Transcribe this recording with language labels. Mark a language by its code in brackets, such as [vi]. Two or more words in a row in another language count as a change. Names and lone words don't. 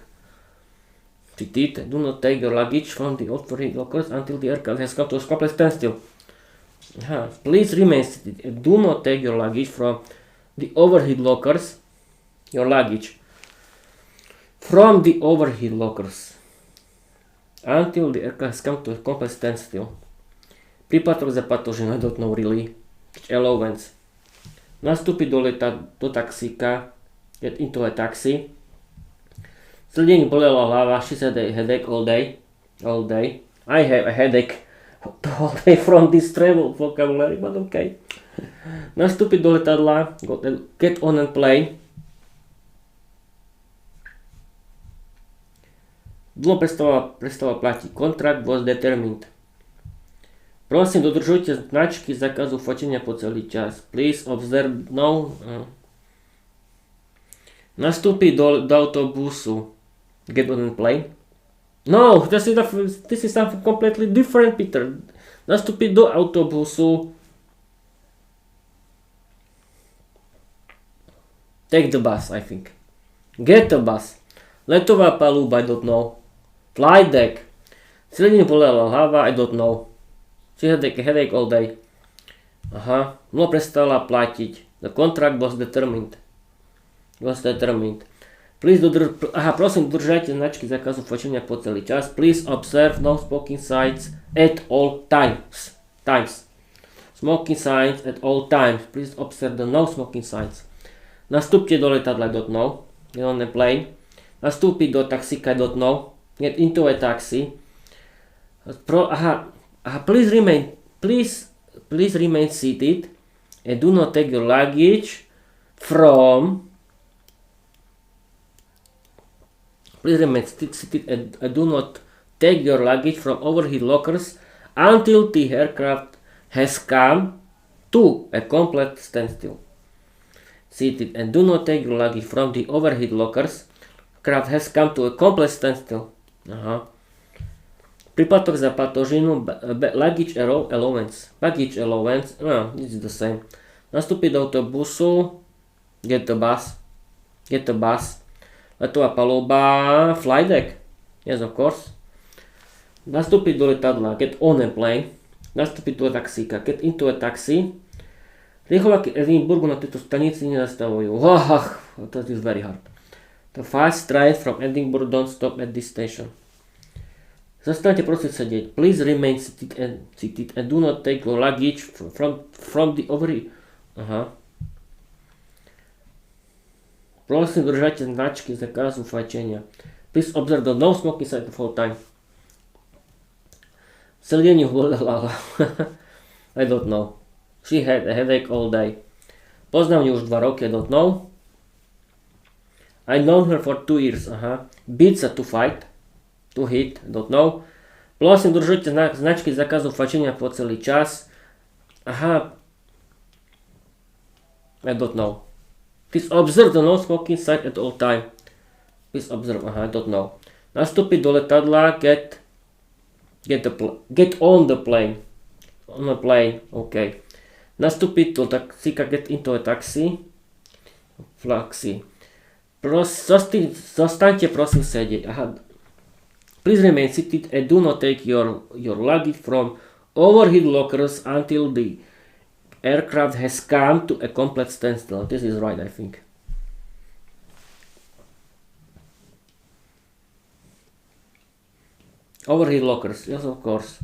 [en] Do not take your luggage from the overhead lockers until the aircraft has come to a complete standstill. Please remain seated. Do not take your luggage from the overhead lockers. Your luggage from the overhead lockers until the aircraft has come to a complete standstill. [sk] Príplatok za batožinu, [en] I don't know really. Allowance. [sk] Nastúpiť do taxíka. [en] Get into a taxi. [sk] Celý deň bolela hlava. [en] She had a headache all day. I have a headache all day from this travel vocabulary, but okay. [sk] Nastúpiť do letadla. [en] Get on a plane. [sk] Dlho prestala platiť. [en] Contract was determined. [sk] Prosím, dodržujte značky zákazu fočenia po celý čas. [en] Please observe no. [sk] Nastúpi do autobusu. [en] Get on and play. No, this is something completely different, Peter. [sk] Nastúpi do autobusu. [en] Take the bus, I think. Get the bus. [sk] Letová paluba, [en] I don't know. Flight deck. [sk] Celý deň bolela hlava, [en] I don't know. She had a headache all day. [sk] Aha, no prestala platiť. [en] The contract was determined. [sk] Please prosím, dodržajte značky zákazu fočenia po celý čas. [en] Please observe no smoking signs at all times. Smoking signs at all times. Please observe the no smoking signs. [sk] Nastúpte do letadla, [en] I don't know. Get on the plane. [sk] Nastúpiť do taxíka, [en] I don't know. Get into a taxi. Please remain seated and do not take your luggage from. Please remain seated and do not take your luggage from overhead lockers until the aircraft has come to a complete standstill. Seated and do not take your luggage from the overhead lockers. Aircraft has come to a complete standstill. [sk] Aha. Príplatok za patožinu, [en] luggage allowance. Baggage allowance, no, this is the same. [sk] Nastúpiť do autobusu, [en] get the bus. [sk] Letová paluba, [en] flight deck. Yes, of course. [sk] Nastúpiť do letadla, [en] get on a plane. [sk] Nastúpiť do taxíka, [en] get into a taxi. [sk] Rýchlováky Edinburghu na tejto stanici nezastavujú. [en] That is very hard. The fast train from Edinburgh don't stop at this station. [sk] Zastaňte, prosím, sedieť. [en] Please remain seated and do not take your luggage from the overhead. Aha. [sk] Prosím, držajte značky zákazu fajčenia. [en] Please observe the no smoking sign the whole time. [sk] Celý deň ju bolela. [en] I don't know. She had a headache all day. [sk] Poznám ju už 2 roky, [en] I don't know. I known her for 2 years. Aha. Beats her to fight. To hit, I don't know. [sk] Prosím, držajte značky zákazu fajčenia po celý čas. [en] Aha. I don't know. Please observe the no smoking sign at all time. Please observe, I don't know. [sk] Nastúpiť do letadla, [en] get on the plane. On a plane, [sk] OK. Nastúpiť do taxíka, [en] get into a taxi. [sk] Zostaňte, prosím, sedieť. Aha. [en] Please remain seated and do not take your luggage from overhead lockers until the aircraft has come to a complete standstill. This is right, I think. Overhead lockers, yes, of course.